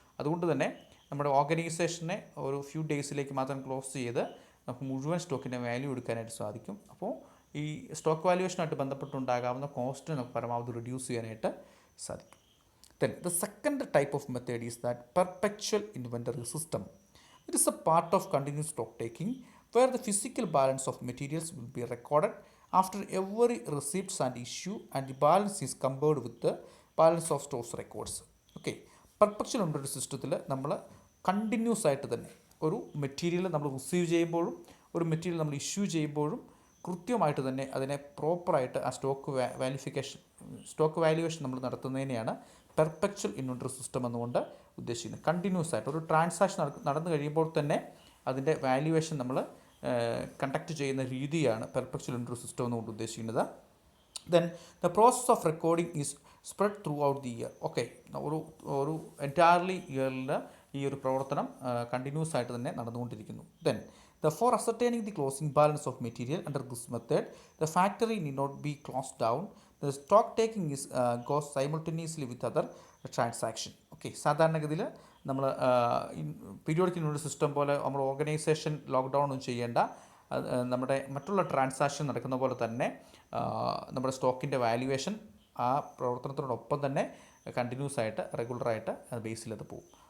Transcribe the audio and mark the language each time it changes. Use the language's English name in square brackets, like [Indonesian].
[Malayalam] അതുകൊണ്ട് തന്നെ നമ്മുടെ ഓർഗനൈസേഷനെ ഒരു ഫ്യൂ ഡേയ്സിലേക്ക് മാത്രം ക്ലോസ് ചെയ്ത് നമുക്ക് മുഴുവൻ സ്റ്റോക്കിൻ്റെ വാല്യൂ എടുക്കാനായിട്ട് സാധിക്കും. അപ്പോൾ ഈ സ്റ്റോക്ക് വാല്യുവേഷനായിട്ട് ബന്ധപ്പെട്ടുണ്ടാകാവുന്ന കോസ്റ്റ് നമുക്ക് പരമാവധി റിഡ്യൂസ് ചെയ്യാനായിട്ട് സാധിക്കും. [English] Then the second type of method is that perpetual inventory system. It is a part of continuous stock taking where the physical balance of materials will be recorded after every receipts and issue, and the balance is compared with the balance of stores records. [Malayalam] Okay, perpetual inventory സിസ്റ്റത്തിൽ നമ്മൾ continuous ആയിട്ട് തന്നെ ഒരു material നമ്മൾ receive ചെയ്യുമ്പോഴും ഒരു material നമ്മൾ issue ചെയ്യുമ്പോഴും കൃത്യമായിട്ട് തന്നെ അതിനെ പ്രോപ്പറായിട്ട് ആ സ്റ്റോക്ക് വാല്യുവേഷൻ നമ്മൾ നടത്തുന്നതിനെയാണ് പെർപെച്വൽ ഇൻവെൻറ്ററി സിസ്റ്റം എന്നുകൊണ്ട് ഉദ്ദേശിക്കുന്നത്. കണ്ടിന്യൂസ് ആയിട്ട് ഒരു ട്രാൻസാക്ഷൻ നടന്നു കഴിയുമ്പോൾ തന്നെ അതിൻ്റെ വാല്യുവേഷൻ നമ്മൾ കണ്ടക്ട് ചെയ്യുന്ന രീതിയാണ് പെർപെച്വൽ ഇൻവെൻറ്ററി സിസ്റ്റം എന്നുകൊണ്ട് ഉദ്ദേശിക്കുന്നത്. [English] Then the process of recording is spread throughout the year. [Malayalam] Okay, ഒരു എൻറ്റയർലി ഇയറിൽ ഈ ഒരു പ്രവർത്തനം കണ്ടിന്യൂസ് ആയിട്ട് തന്നെ നടന്നുകൊണ്ടിരിക്കുന്നു. [English] Then for ascertaining the closing balance of material under this method, the factory need not be closed down. The stock taking goes simultaneously with other transaction. [Malayalam] Okay, സാധാരണഗതിയിൽ നമ്മൾ പീരിയോഡിക് ഇൻവെൻറ്ററി സിസ്റ്റം പോലെ നമ്മൾ organisation lockdown ഒന്നും ചെയ്യേണ്ട. നമ്മുടെ മറ്റുള്ള transaction നടക്കുന്ന പോലെ തന്നെ നമ്മുടെ സ്റ്റോക്കിൻ്റെ വാല്യുവേഷൻ ആ പ്രവർത്തനത്തിനോടൊപ്പം തന്നെ കണ്ടിന്യൂസ് ആയിട്ട് റെഗുലറായിട്ട് ബേസിൽ അത് പോകും.